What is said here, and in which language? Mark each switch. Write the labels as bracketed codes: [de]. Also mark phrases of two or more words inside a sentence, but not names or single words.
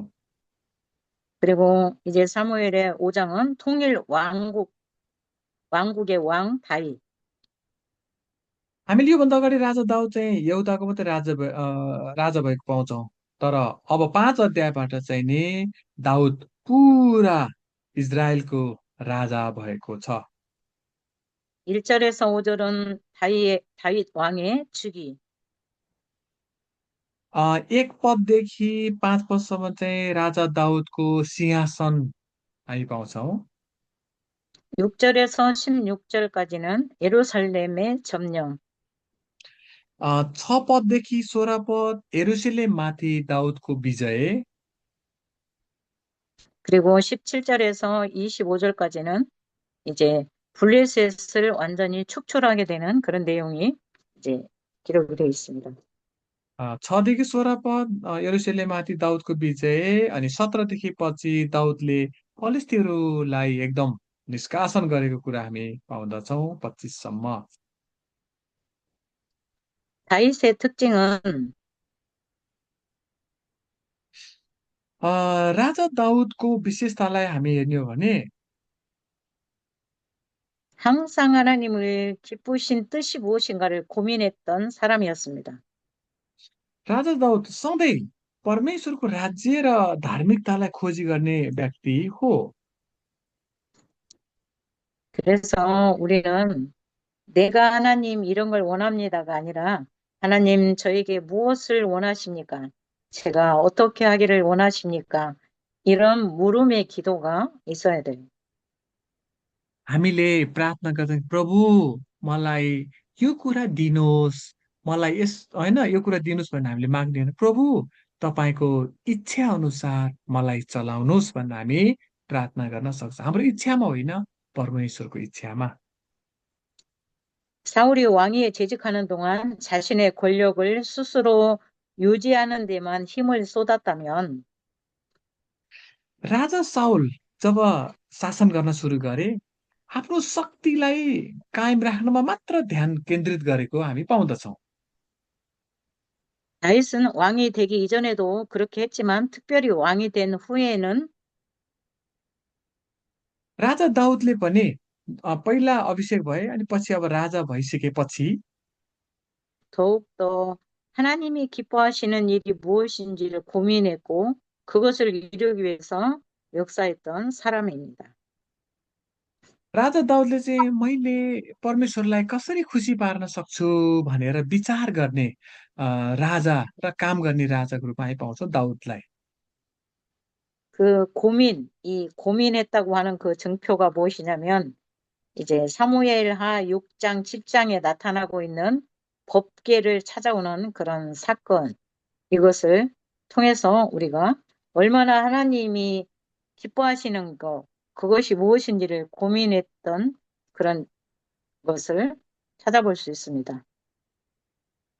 [ko] 그리고 이제 사무엘의 5장은 통일 왕국의 왕 다윗. [ne] हामीले योभन्दा अगाडि राजा दाउद चाहिँ यहुदाको मात्रै राजा भएको पाउँछौँ। तर अब 5 अध्यायबाट चाहिँ नि दाउद पुरा इजरायलको राजा भएको छ। [ko] 1절에서 5절은 다윗 왕의 즉위. [ne] 1 पददेखि 5 पदसम्म चाहिँ राजा दाउदको सिंहासन हामी पाउँछौँ। [ko] 6절에서 16절까지는 예루살렘의 점령. [ne] 6 पददेखि 16 पद यरुसलेममाथि दाउदको विजय। [ko] 그리고 17절에서 25절까지는 이제 블레셋을 완전히 축출하게 되는 그런 내용이 이제 기록이 되어 있습니다. [ne] 6 देखि 16 पद यरुसलेममाथि दाउदको विजय। अनि 17 देखि पछि दाउदले फलिस्तीहरूलाई एकदम निष्कासन गरेको कुरा हामी पाउँदछौँ 25 सम्म। [ko] 다윗의 특징은 [ne] राजा दाउदको विशेषतालाई हामी हेर्ने हो भने [ko] 항상 하나님을 기쁘신 뜻이 무엇인가를 고민했던 사람이었습니다. [ne] राजा दाउद सधैँ परमेश्वरको राज्य र धार्मिकतालाई खोजी गर्ने व्यक्ति हो। [ko] 그래서 우리는 내가 하나님 이런 걸 원합니다가 아니라 하나님 저에게 무엇을 원하십니까? 제가 어떻게 하기를 원하십니까? 이런 물음의 기도가 있어야 돼요. [ne] हामीले प्रार्थना गर्छौँ, प्रभु मलाई यो कुरा दिनुहोस्, मलाई यस होइन यो कुरा दिनुहोस् भनेर हामीले माग्ने होइन। प्रभु तपाईँको इच्छा अनुसार मलाई चलाउनुहोस् भनेर हामी प्रार्थना गर्न सक्छौँ। हाम्रो इच्छामा होइन, परमेश्वरको इच्छामा। [ko] 사울이 왕위에 재직하는 동안 자신의 권력을 스스로 유지하는 데만 힘을 쏟았다면 [ne] राजा साउल जब शासन गर्न सुरु गरे, आफ्नो शक्तिलाई कायम राख्नमा मात्र ध्यान केन्द्रित गरेको हामी पाउँदछौँ। [ko] 다윗은 왕이 되기 이전에도 그렇게 했지만 특별히 왕이 된 후에는 [ne] राजा दाउदले पनि पहिला अभिषेक भए, अनि पछि अब राजा भइसकेपछि [ko] 더욱더 하나님이 기뻐하시는 일이 무엇인지를 고민했고 그것을 이루기 위해서 역사했던 사람입니다. [ne] राजा दाउदले चाहिँ मैले परमेश्वरलाई कसरी खुसी पार्न सक्छु भनेर विचार गर्ने राजा र काम गर्ने राजाको रूपमा हामी पाउँछौँ दाउदलाई। [ko] 이 고민했다고 하는 그 증표가 무엇이냐면 이제 사무엘하 6장, 7장에 나타나고 있는 법궤를 찾아오는 그런 사건, 이것을 통해서 우리가 얼마나 하나님이 기뻐하시는 것, 그것이 무엇인지를 고민했던 그런 것을 찾아볼 수 있습니다.